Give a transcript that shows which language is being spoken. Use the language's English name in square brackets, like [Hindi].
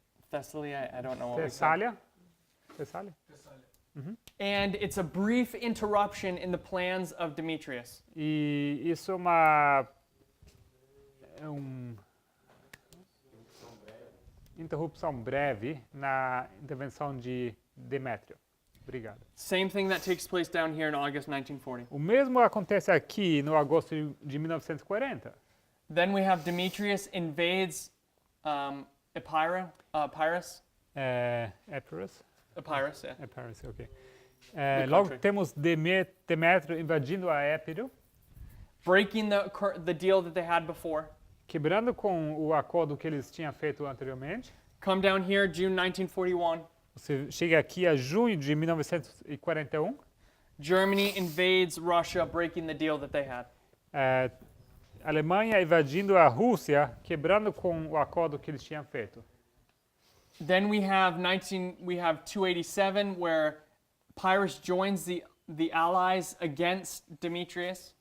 [English] Thessaly, I don't know what we said. [Portuguese] Tessália. Tessália? [English] And it's a brief interruption in the plans of Demetrius. [Portuguese] E isso é interrupção breve na intervenção de Demétrio. Obrigado. [English] Same thing that takes place down here in August 1940. [Portuguese] O mesmo acontece aqui no agosto de 1940. [English] Then we have Demetrius invades Epirus. Epirus? Epirus, yeah. Epirus, ok. The [Portuguese] Logo [English] country. [Portuguese] temos Demétrio invadindo a Épiro, [English] Breaking the deal that they had before. [Portuguese] quebrando com o acordo que eles tinham feito anteriormente. [English] Come down here, June 1941. [Portuguese] Você chega aqui a junho de 1941. [English] Germany invades Russia, breaking the deal that they had. [Portuguese] Alemanha invadindo a Rússia, quebrando com o acordo que eles tinham feito. [English] Then we have 287, where Pyrrhus joins the allies against Demetrius,